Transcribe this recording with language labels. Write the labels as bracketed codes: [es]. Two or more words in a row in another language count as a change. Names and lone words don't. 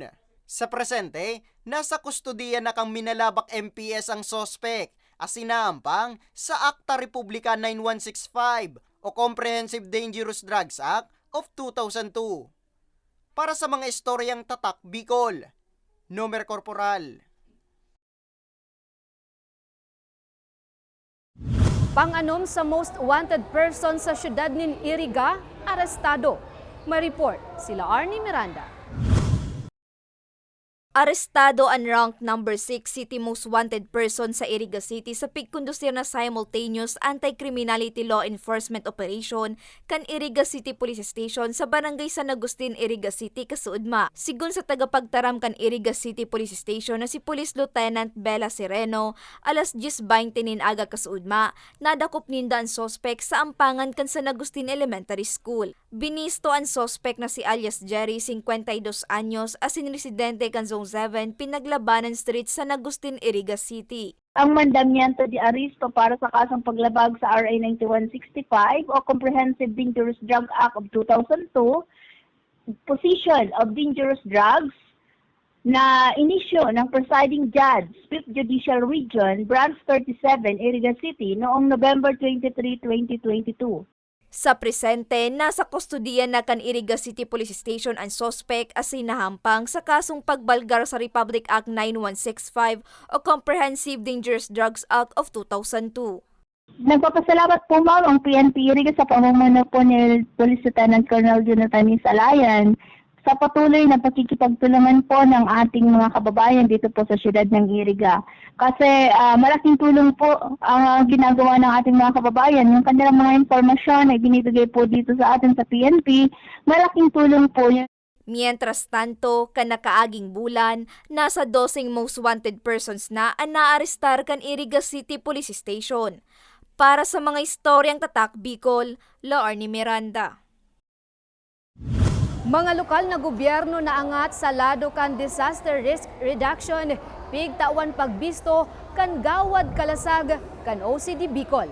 [bik] Sa presente, nasa kustodiya na kang Minalabak MPS ang sospek as sinaampang sa Akta Republika 9165 o Comprehensive Dangerous Drugs Act of 2002. Para sa mga istoryang Tatak Bicol, Nomer Corporal. Panganom sa [en] most wanted person [bik] sa syudad nin Iriga, arestado. May report sila Arnie Miranda. Arestado ang [en] ranked number 6 city most wanted person [bik] sa Iriga City sa pigkondusir na [en] simultaneous anti-criminality law enforcement operation [bik] kan Iriga City Police Station sa barangay San Agustin, Iriga City, Kasuudma. Sigun sa tagapagtaram kan Iriga City Police Station na si Police Lieutenant Bella Sereno, alas 10:20 nin aga Kasuudma, nadakop ninda ang sospek sa ampangan kan San Agustin Elementary School. Binisto ang sospek na si alias Jerry, 52 anyos, asin residente kan Zone 7, Pinaglabanan Street, San Agustin, Iriga City. Ang mandamiento di aresto para sa kasong paglabag sa RA 9165 o Comprehensive Dangerous Drug Act of 2002, [en] possession of dangerous drugs [bik] na inisyo ng [en] presiding judge, [bik] 5th Judicial Region, Branch 37, Iriga City noong November 23, 2022. Sa presente, nasa kustodiya na kan Iriga City Police Station ang sospek as sinahampang sa kasong pagbalgar sa Republic Act 9165 o Comprehensive Dangerous Drugs Act of 2002. [tl] Nagpapasalamat po ma'am ang PNP Iriga sa pamumuno po ni Police Lieutenant Colonel Jonathan Salayan sa patuloy na pakikipagtulungan po ng ating mga kababayan dito po sa siyudad ng Iriga. Kasi malaking tulong po ang ginagawa ng ating mga kababayan. Yung kanilang mga impormasyon na binibigay po dito sa atin sa PNP, malaking tulong po yun. [bik] Mientras tanto, kanakaaging bulan, nasa 12 [en] most wanted persons [bik] na ang naarestar kan Iriga City Police Station. Para sa mga istoryang tatak Bicol, Laorne Miranda. Mga lokal na gobyerno naangat sa lado kan disaster risk reduction, pigtawan pagbisto kan gawad kalasag kan OCD Bicol.